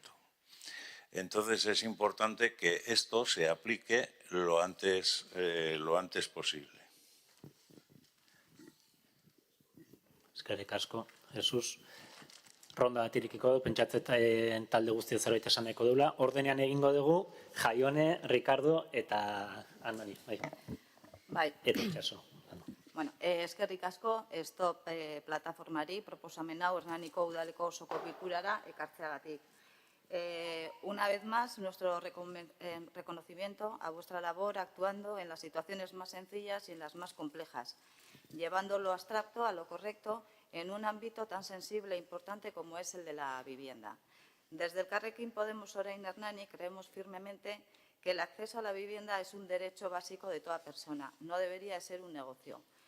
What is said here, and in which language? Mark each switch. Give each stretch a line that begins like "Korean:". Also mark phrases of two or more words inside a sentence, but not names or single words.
Spanish: Entonces es importante que esto se aplique lo antes posible.
Basque: Eskerrik asko, Jesús. Ronda bat irikiko du, pentsatzen talde guztia zerbait esan nahiko dugula. Ordenean egingo dugu, Jaione, Ricardo eta Andoni. Bai. Eta itxaso. Bueno, eskerrik asko, Stop plataformari proposamen hau Hernaniko udaleko osoko bilkurara ekartzeagatik.
Spanish: Una vez más, nuestro reconocimiento a vuestra labor actuando en las situaciones más sencillas y en las más complejas, llevando lo abstracto a lo correcto en un ámbito tan sensible e importante como es el de la vivienda. Desde Elkarrekin Podemos Orain Hernani creemos firmemente que el acceso a la vivienda es un derecho básico de toda persona, no debería ser un negocio.